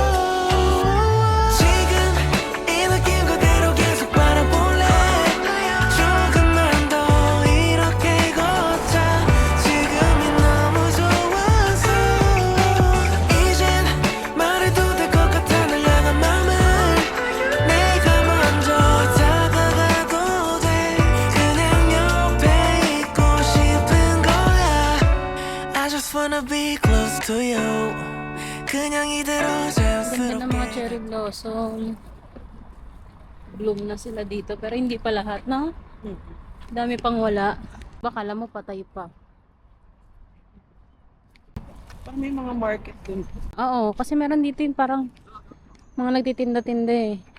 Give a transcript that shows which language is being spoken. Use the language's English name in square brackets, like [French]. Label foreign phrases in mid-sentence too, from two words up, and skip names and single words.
[Korean] 지금 이 느낌 그대로 계속 바라볼래 조금만 더 이렇게 걷자 지금이 너무 좋아서 이젠 말해도 될 것 같아 널 향한 맘을 내가 먼저 다가가도 돼 그냥 옆에 있고 싶은 거야 [English] I just wanna be close to you [Korean] 그냥 이대로 [Filipino] Ganda ng mga [Korean] 자연스럽게 [English] cherry blossom. [Filipino] Bloom na sila dito, pero hindi pa lahat, no? Dami pang wala. Baka alam mo, patay pa. Parang may mga market dun. Oo, kasi meron dito yung parang mga nagtitinda-tinda eh.